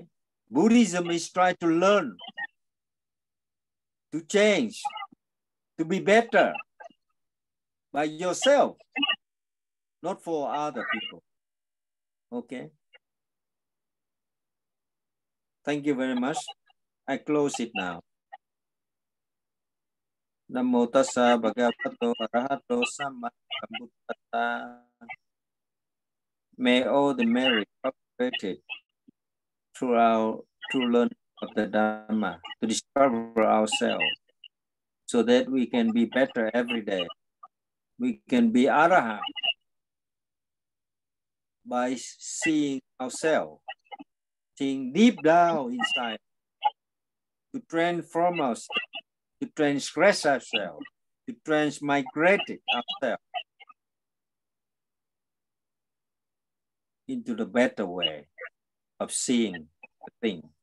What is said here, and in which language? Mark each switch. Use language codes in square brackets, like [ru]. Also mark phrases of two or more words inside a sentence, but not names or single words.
[en] Buddhism is trying to learn, to change, to be better by yourself, not for other people. Okay. Thank you very much. I close it now. [pi] Namo tassa bhagavato arahato sammasambuddhassa. [en] May all the merit operated through learning of the Dhamma to discover ourselves so that we can be better every day. We can be arahant by seeing ourselves, seeing deep down inside, to transform ourselves, to transgress ourselves, to transmigrate ourselves into the better way of seeing the thing.